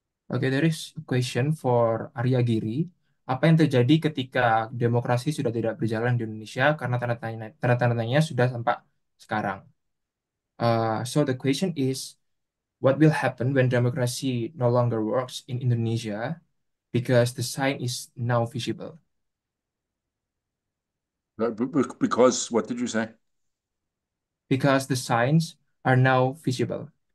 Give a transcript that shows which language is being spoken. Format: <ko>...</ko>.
<en>Okay, there is a question for Arya Giri.</en> <id>apa yang terjadi ketika demokrasi sudah tidak berjalan di Indonesia karena tanda-tandanya sudah sampai sekarang.</id> <en>So the question is, what will happen when democracy no longer works in Indonesia because the sign is now visible? Because what did you say? Because the signs are now visible.</en>